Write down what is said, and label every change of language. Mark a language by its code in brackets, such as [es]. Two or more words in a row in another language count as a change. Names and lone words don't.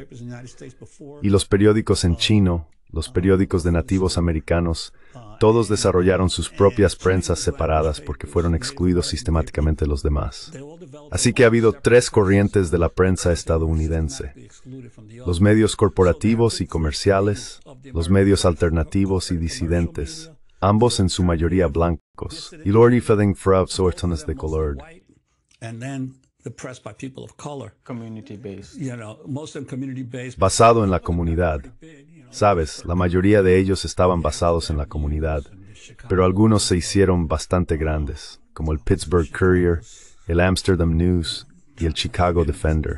[es] Y los periódicos en chino, los periódicos de nativos americanos, todos desarrollaron sus propias prensas separadas porque fueron excluidos sistemáticamente de los demás. Así que ha habido 3 corrientes de la prensa estadounidense: los medios corporativos y comerciales, los medios alternativos y disidentes, ambos en su mayoría blancos, y lorifading frav sortones de color. Basado en la comunidad. Sabes, la mayoría de ellos estaban basados en la comunidad, pero algunos se hicieron bastante grandes, como el Pittsburgh Courier, el Amsterdam News y el Chicago Defender.